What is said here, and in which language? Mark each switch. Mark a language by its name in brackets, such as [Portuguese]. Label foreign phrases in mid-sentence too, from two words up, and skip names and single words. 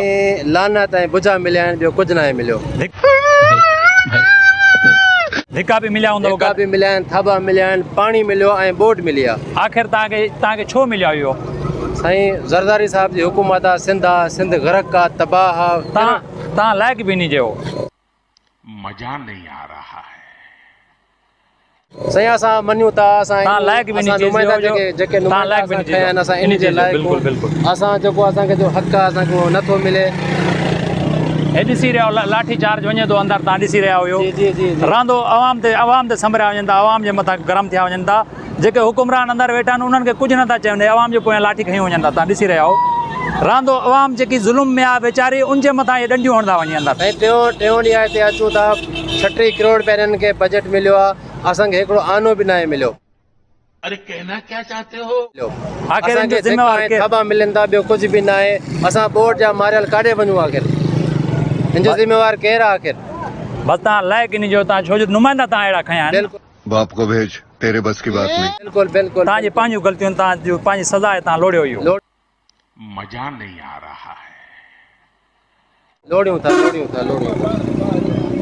[Sindhi] लानत ऐं बुझा मिलिया आहिनि, ॿियो कुझु न आहे मिलियो। धिका बि मिलिया हूंदव? धिका बि मिलिया आहिनि, थबा मिलिया आहिनि, पाणी मिलियो ऐं बोट मिली आहे। आख़िर तव्हांखे छो मिलियो इहो? साईं ज़रदारी साहब जी हुकूमत आहे, सिंध गरक आहे, तबाह आहे। तव्हां लाइक़ बि नहीं जो। [Hindi] मजा नहीं आ रहा है। [Sindhi] साईं असां मञूं था, असां लाइक़ बि नहीं जेके नुमाइंदा असां इन जे लाइक़ असां जेको असांखे जो हक़ आहे असांखे उहो नथो मिले। हे ॾिसी रहिया आहियो लाठी चार्ज वञे थो अंदरि, तव्हां ॾिसी रहिया हुयो। रहंदो अवाम ते संभरिया वञनि था, अवाम जे मथां गरम थिया वञनि था। जेके हुकुमरान अंदरि वेठा आहिनि उन्हनि खे कुझु नथा चवनि, अवाम जे पोयां लाठी खयूं वञनि था। तव्हां ॾिसी रहिया आहियो। रहंदो अवाम जेकी ज़ुल्म में आहे वीचारी, उनजे मथां इहे ॾंडियूं हणंदा वञी अंदरि। ऐं टियों ॾींहुं आहे हिते अचूं था, 36 करोड़ पहिरियों खे बजट मिलियो आहे, असांखे हिकिड़ो आनो बि न आहे मिलियो। [Hindi] अरे कहना क्या चाहते हो? [Sindhi] आख़िर इनजो ज़िम्मेवार केरु? थबा मिलनि था, ॿियो कुझु बि न आहे। असां बोर्ड जा मारियल काॾे वञूं आख़िर? हिनजो ज़िम्मेवार केरु आहे आख़िर? बसि तव्हां लाइक़ इन जो, तव्हां छो जो नुमाइंदा तव्हां अहिड़ा खया आहिनि। [Hindi] बाप को भेज, तेरे बस की बात नहीं। [Sindhi] बिल्कुलु तव्हांजी पंहिंजूं ग़लतियूं, तव्हांजूं पंहिंजी सज़ा आहे, तव्हां लोड़ियो इहो। [Hindi] मजा नहीं आ रहा है। [Sindhi] लोड़ियूं था।